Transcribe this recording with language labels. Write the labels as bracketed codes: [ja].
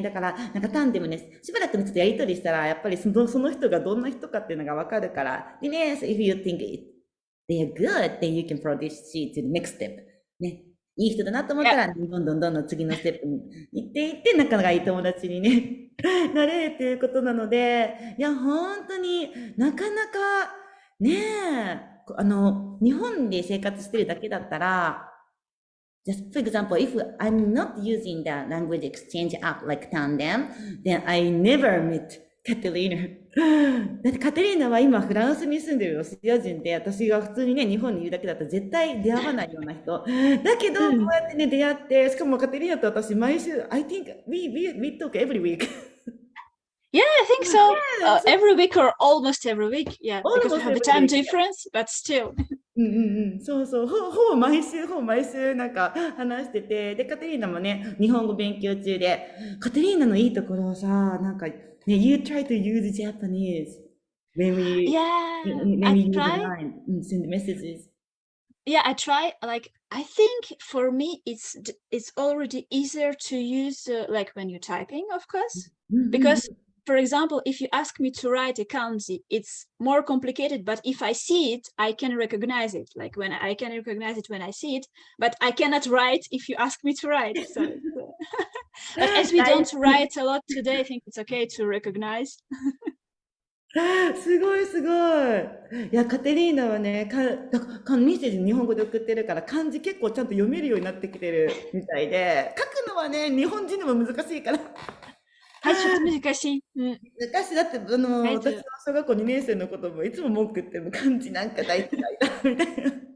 [ja] だから、なんかタンデムね、しばらくちょっとやりとりしたら、やっぱりその人がどんな人かっていうのがわかるから。でね、 [en] so if you think they are good, then you can proceed to the next step. [ja] ね。いい人だなと思ったら、どんどん次のステップに行っていって、仲がいい友達にね、なれるっていうことなので、いや、本当になかなか、ねえ、日本で生活してるだけだったら、 [en] just for example, if I'm not using the language exchange app like Tandem, then I never met Katerina. [ja] だってカテリーナは今フランスに住んでるロシア人で、私が普通にね、日本にいるだけだと絶対出会わないような人。だけど、こうやってね、出会って、しかもカテリーナと私毎週、 [en] I think we talk every week. Yeah, I think so. Every week or almost every week. Yeah, because we have a time difference, but still. [ja] そうそう、ほぼ毎週なんか話してて、で、カテリーナもね、日本語勉強中で、カテリーナのいいところはさ、なんか、ね、 [en] you try to use Japanese when we Yeah, when I we use the try. line and send messages. Yeah, I try. Like, I think for me, it's already easier to use like when you're typing, of course, because Mhm. for example, if you ask me to write a kanji, it's more complicated. But if I see it, I can recognize it. Like when I can recognize it when I see it, but I cannot write if you ask me to write. So, but as we don't write a lot today, I think it's okay to recognize. [ja] すごいすごい。いや、カテリーナはね、メッセージ日本語で送ってるから漢字結構ちゃんと読めるようになってきてるみたいで、書くのはね、日本人でも難しいから。はい、ちょっと難しい。うん。昔だって、私の小学校2年生のこともいつも文句言っても漢字なんか大嫌いだ、みたいな。